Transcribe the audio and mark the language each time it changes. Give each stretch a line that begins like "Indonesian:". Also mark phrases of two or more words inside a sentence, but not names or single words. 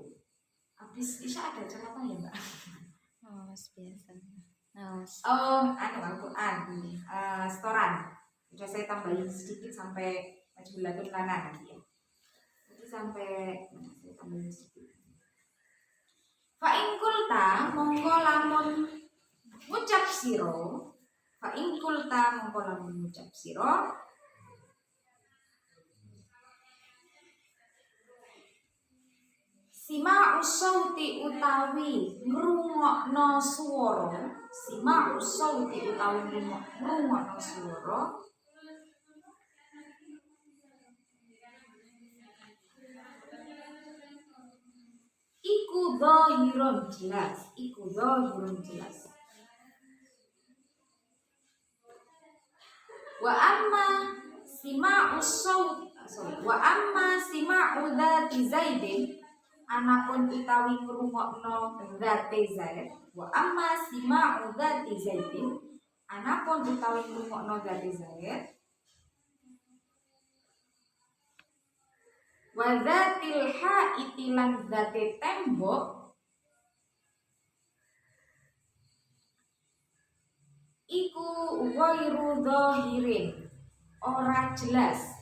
Indonesian: Habis Isya ada catatan ya, Mbak? Oh, biasa. Oh, Al-Quran, setoran. Sudah saya tambahin sedikit sampai
Arabic: مجبولة لنا
Indonesian: nanti ya. Jadi sampai mana saya tambahin sedikit.
Arabic: فإن قلت
Javanese: mongko lamun ngucap siro.
Arabic: فإن قلت
Javanese: mongko lamun ngucap siro.
Arabic: سماع صوت
Javanese: utawi ngrungokno swara.
Arabic: سماع صوت
Javanese: utawi ngrungokno swara. Iku dhahirun jelas. Iku dhahirun jelas.
Arabic: وأما سماع ذات زيد,
Javanese: anapun utawi ngrungokno
Arabic: ذات زيد. وأما سماع ذات زيد,
Javanese: anapun utawi ngrungokno
Arabic: ذات زيد. وذات الحائط
Javanese: lan dzati tembok, iku
Arabic: غير ظاهر,
Javanese: ora jelas.